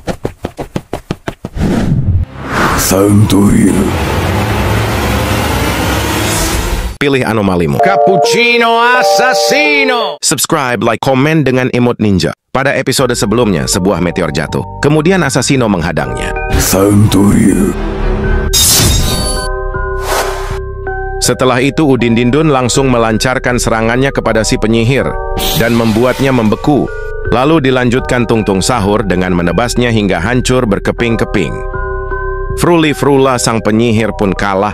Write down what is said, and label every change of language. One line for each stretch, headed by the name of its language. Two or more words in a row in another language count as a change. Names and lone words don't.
Japanese: サウンドウィール。
Indonesian: Pilih anomalimu. Cappuccino Assassino.
English: Subscribe, like,
Indonesian: komen dengan emot ninja. Pada episode sebelumnya, sebuah meteor jatuh. Kemudian Assassino menghadangnya.
Japanese: サウンドウィール。
Indonesian: Setelah itu Udin Dindun langsung melancarkan serangannya kepada si penyihir dan membuatnya membeku. Lalu dilanjutkan Tungtung Sahur dengan menebasnya hingga hancur berkeping-keping. Frula sang penyihir pun kalah.